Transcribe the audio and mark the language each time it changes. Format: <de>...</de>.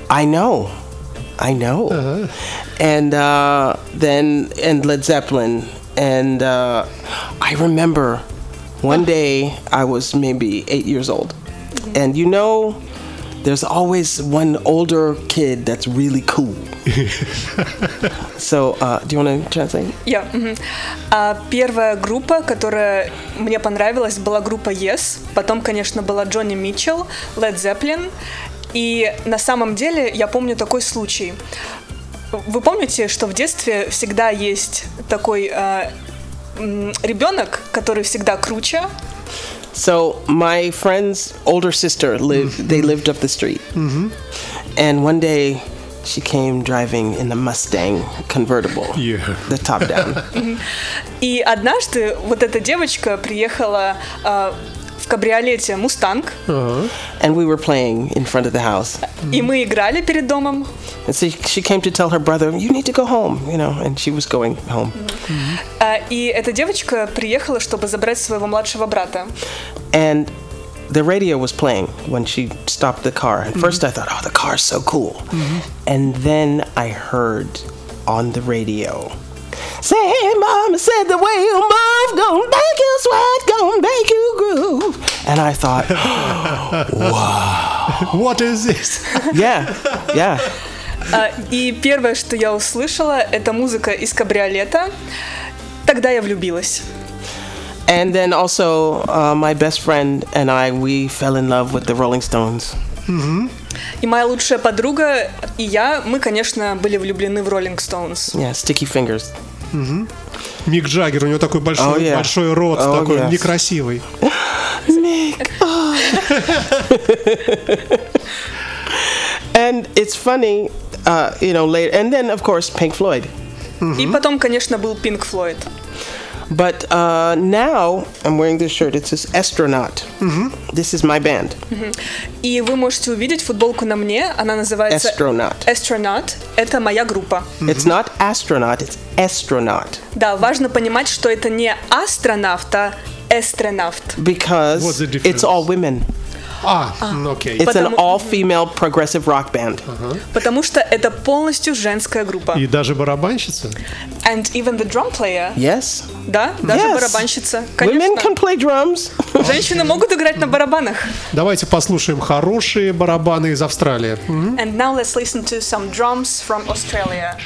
<en>I know. And then Led Zeppelin. And I remember one day I was maybe 8 years old. And you know, there's always one older kid that's really cool. So, do you want to translate? Yeah.</en> <ru>Первая группа, которая мне понравилась, была группа Yes. Потом, конечно, была Джонни Митчелл, Led Zeppelin. И на самом деле, я помню такой случай. Вы помните, что в детстве всегда есть такой ребенок, который всегда круче?</ru> <en>So my friend's older sister lived. Mm-hmm. They lived up the street, and one day she came driving in a Mustang convertible, the top down.</en> <ru>И однажды вот эта девочка приехала в кабриолете Mustang,</ru> <en>and we were playing in front of the house.</en> <ru>И мы играли перед домом.</ru> <en>And so she came to tell her brother, "You need to go home," you know, and she was going home.</en> <ru>И эта девочка приехала, чтобы забрать своего младшего брата.</ru> <en>And the radio was playing when she stopped the car. At first I thought, oh, the car's so cool. And then I heard on the radio, say, mama said the way you move, gonna make you sweat, gonna make you groove. And I thought, oh, wow. What is this? Yeah, yeah.</en> <ru>И первое, что я услышала, это музыка из кабриолета. Тогда я влюбилась.</ru> <en>And then also my best friend and I, we fell in love with the Rolling Stones.</en> <ru>И моя лучшая подруга и я, мы, конечно, были влюблены в Rolling Stones.</ru> <en>Yeah, Sticky Fingers.</en> <ru>Мик Джаггер, у него такой большой, большой рот, такой некрасивый. Мик!</ru> <en>And it's funny, you know, later, and then, of course, Pink Floyd.</en> <ru>И потом, конечно, был Pink Floyd.</ru> <en>But now I'm wearing this shirt. It says Astronaut. This is my band.</en> <ru>И вы можете увидеть футболку на мне. Она называется</ru> <en>Astronaut.</en> <ru>Astronaut. Это моя группа.</ru> <en>It's not Astronaut. It's Astronaut.</en> <ru>Да, важно понимать, что это не астронавт, а астронавт.</ru> <en>Because it's all women. Ah, okay. It's an all-female progressive rock band.</en> <ru>Потому что это полностью женская группа. И даже барабанщица?</ru> <en>And even the drum player? Yes.</en> <ru>Да, даже барабанщица. Конечно.</ru> <en>Women can play drums.</en> <ru>Женщины могут играть на барабанах. Давайте послушаем хорошие барабаны из Австралии.</ru> <en>And now let's listen to some drums from Australia.</en>